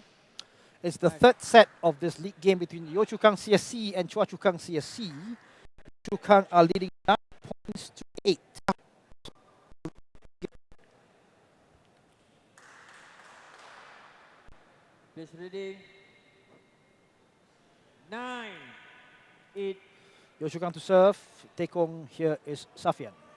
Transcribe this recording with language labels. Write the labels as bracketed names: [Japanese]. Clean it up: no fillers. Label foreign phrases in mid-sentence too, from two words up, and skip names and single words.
[English] It's the third set of this league game between Yio Chu Kang CSC and Choa Chu Kang CSC. Yio Chu Kang are leading 9 points to 8. Please reading. 9, 8. Yio Chu Kang to serve. Tekong here is Safian.